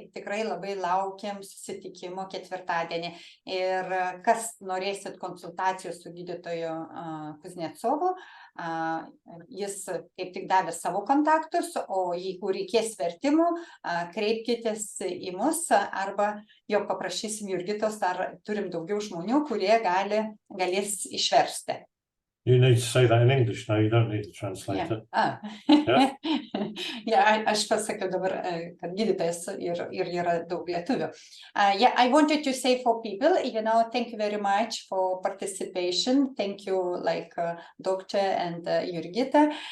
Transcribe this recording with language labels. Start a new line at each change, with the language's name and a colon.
Lithuanian: Tikrai labai laukiam susitikimo ketvirtadienį. Ir kas norėsit konsultacijos su gydytoju Kuznecovu, jis kaip tik davė savo kontaktus, o jeigu reikės vertimų, kreipkitės į mus arba jau paprašysim Jurgitos, ar turim daugiau žmonių, kurie galės išversti.
English: You need to say that in English now, you don't need to translate it. Yeah. Yeah,
Lithuanian: aš pasakiau dabar, kad gydytojas ir yra daug lietuvių.
English: Yeah, I wanted to say for people, thank you very much for participation. Thank you, like Doctor and Jurgita.